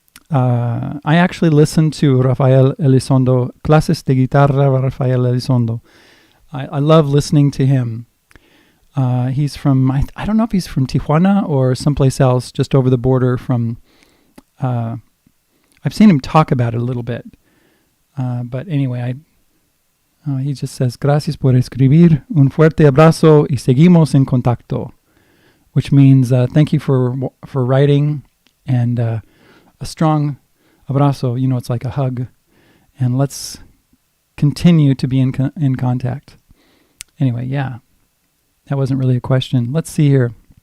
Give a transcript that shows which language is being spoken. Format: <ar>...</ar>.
<en>I actually listened to Rafael Elizondo, Clases de Guitarra Rafael Elizondo. I love listening to him. He's from, I don't know if he's from Tijuana or someplace else, just over the border from, I've seen him talk about it a little bit. But anyway, he just says,</en> <es>gracias por escribir, un fuerte abrazo y seguimos en contacto.</es> <en>Which means thank you for writing, and a strong abrazo, you know, it's like a hug, and let's continue to be in contact. Anyway, yeah, that wasn't really a question. Let's see here.</en>